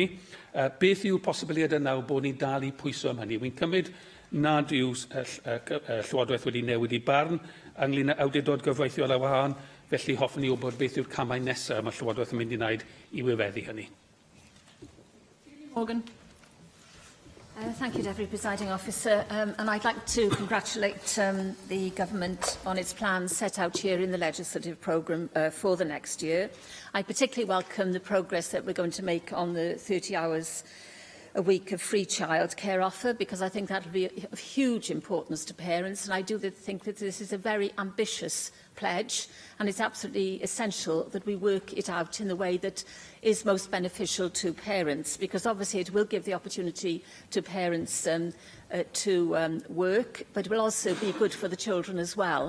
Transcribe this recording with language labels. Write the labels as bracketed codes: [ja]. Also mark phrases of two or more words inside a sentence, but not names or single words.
[cy] Beth yw'r posibiliadau nawr bod ni'n dal i pwyso am hynny? Wy'n cymryd nad yw Llywodraeth wedi newid i barn ynglyn â awdurdod gyfreithiol a wahân, felly hoffwn ni wybod beth yw'r camau nesaf mae Llywodraeth yn mynd i wneud i wireddu hynny. Morgan. [en] Thank you, Deputy Presiding Officer. And I'd like to congratulate the Government on its plans set out here in the legislative programme for the next year. I particularly welcome the progress that we're going to make on the 30 hours a week of free childcare offer, because I think that will be of huge importance to parents, and I do think that this is a very ambitious pledge, and it's absolutely essential that we work it out in the way that is most beneficial to parents, because obviously it will give the opportunity to parents to work, but it will also be good for the children as well.